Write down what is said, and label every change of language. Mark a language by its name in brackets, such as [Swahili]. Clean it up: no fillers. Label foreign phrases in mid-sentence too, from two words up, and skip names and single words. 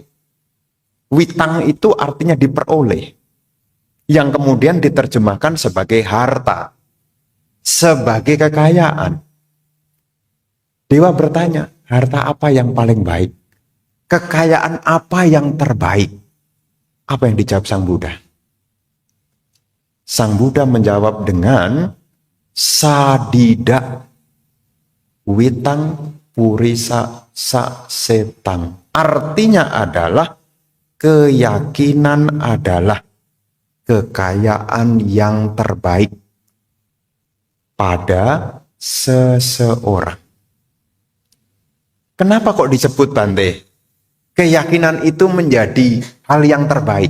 [Indonesian] Witang itu artinya diperoleh, yang kemudian diterjemahkan sebagai harta, sebagai kekayaan. Dewa bertanya, harta apa yang paling baik? Kekayaan apa yang terbaik? Apa yang dijawab Sang Buddha? Sang Buddha menjawab dengan [Pali] sadida witang purisa sa setang. [Indonesian] Artinya adalah keyakinan adalah kekayaan yang terbaik pada seseorang. Kenapa kok disebut Bante? Keyakinan itu menjadi hal yang terbaik.